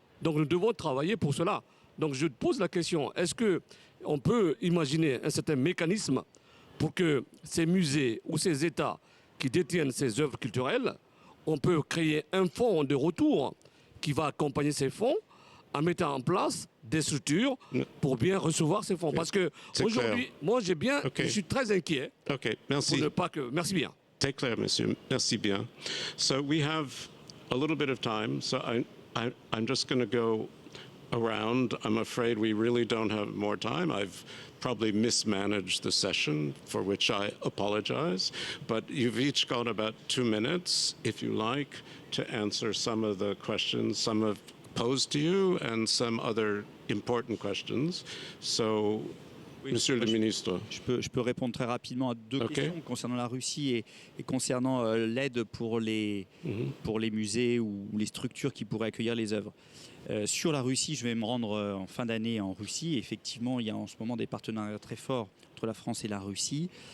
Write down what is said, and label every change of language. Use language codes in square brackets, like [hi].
[fr] Donc nous devons travailler pour cela. Donc je pose la question, est-ce qu'on peut imaginer un certain mécanisme pour que ces musées ou ces États qui détiennent ces œuvres culturelles, on peut créer un fonds de retour qui va accompagner ces fonds en mettant en place des structures pour bien recevoir ces fonds. Parce que aujourd'hui, moi je suis très inquiet. Okay, merci. Pour ne pas que, merci bien. C'est clair, monsieur. Merci bien. [en] So we have a little bit of time, so I'm just going to go around. I'm afraid we really don't have more time. I've probably mismanaged the session, for which I apologize. But you've each got about 2 minutes, if you like, to answer some of the questions some have posed to you and some other important questions. So, [fr] Oui, Monsieur le Ministre. Je peux répondre très rapidement à deux questions concernant la Russie et concernant l'aide pour les musées ou les structures qui pourraient accueillir les œuvres. Sur la Russie, je vais me rendre en fin d'année en Russie. Effectivement, il y a en ce moment des partenariats très forts entre la France et la Russie.